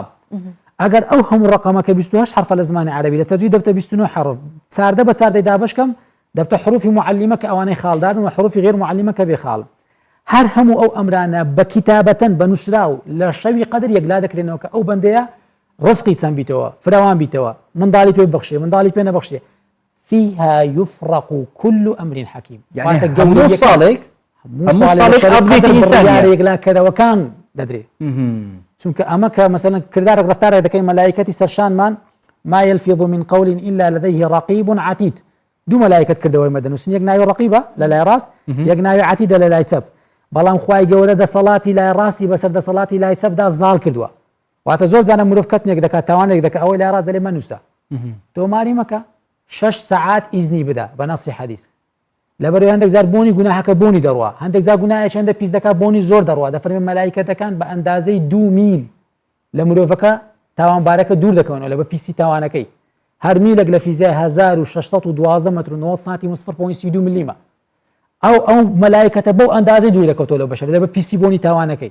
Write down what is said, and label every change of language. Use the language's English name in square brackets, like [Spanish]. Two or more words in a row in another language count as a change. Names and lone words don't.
[Central Kurdish] ئەگەر ئەو هەموو ڕقەمەکە 28 حرفە لە زمانی عەرەبی لە تەجوید دەبتە 29 حرف چاردە بە چاردەی دابشکەم دەبتە حروفی معلمە کە ئەوانەی خاڵدارن و حروفی غێر معلمە کە بێ خاڵن. هەر هەموو ئەو ئەمرانە بە کتابەتەن بە نووسرا و لە شەوی قەدر یەکلا دەکرێنەوە کە ئەو بەندەیە ڕزقی چەند بیتەوە فراوان بیتەوە منداڵی پێ ببەخشێ منداڵی پێ نەبەخشێ. [Arabic] فيها يفرق كل أمر حكيم يعني [Central Kurdish] هەموو ساڵێک یەکلاکەرەوەکان دەدرێ چونکە ئەمە کە مەسەلەن کردارێک ڕەفتارێک دەکەین مەلایکەتی سەرشانمان [Arabic] ما يلفظ من قول إلا لديه رقيب عتيد. [Central Kurdish] دوو مەلایکەت کردەوەی مەدەنووسن یەک ناوی ڕەقیبە لە لای ڕاست یەک ناوی عتیدە لە لای چەپ. بەڵام خوای گەورە دەسەڵاتی لای ڕاستی بەسەر دەسەڵاتی لای چەپدا زاڵ کردووە. واتە زۆر جارە مرۆڤ کەتنێک دەکات تاوانێک دەکات ئەوەی لای ڕاست دەڵێ مەنووسە تۆماری مەکە 6 ساعات ئیزنی بدە بە نەسی حەدیث لەبەرەوەی هەندێک جار بۆنی گوناهەکە بۆنی دەڕوا هەندێک جار گوناهی چەندە پیس دەکات بۆنی زۆر دەڕوا دەفەرمێن مەلایکەتەکان بە ئەندازەی 2 میل لە مرۆڤەکە تاوانبارەکە دوور دەکەونەوە لە بە پیسی تاوانەکەی هەر میلێک لە فیزیای 1612 متر و 90 سانتی 0.32 میلیمە ئەو مەلایکەتە بەو ئەندازەی دوور دەکەوتەوە لە بەشەر لە بە پیسی بۆنی تاوانەکەی.